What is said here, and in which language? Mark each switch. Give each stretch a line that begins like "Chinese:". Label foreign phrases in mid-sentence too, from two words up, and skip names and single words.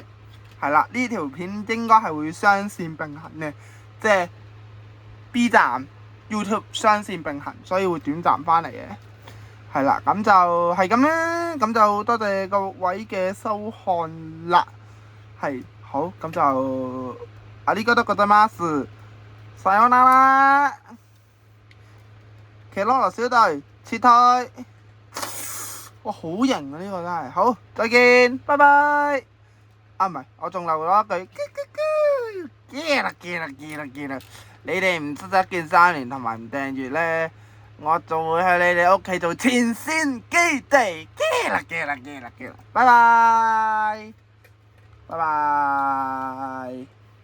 Cantonese: 係啦，呢條片應該係會雙線並行嘅，即係 B 站、YouTube 雙線並行，所以會短暫翻嚟嘅。係啦，咁就係咁啦，咁就多謝各位嘅收看啦。係，好，咁就
Japanese: ありがとうございます。さようなら。
Cantonese: 騎囉囉小隊撤退。哇，好型啊！呢個真係好，再見，拜拜。唔係，我仲留咗一句，記啦！你哋唔出一鍵3連同埋唔訂閱呢，我就會喺你哋屋企做前線基地，記啦！拜拜。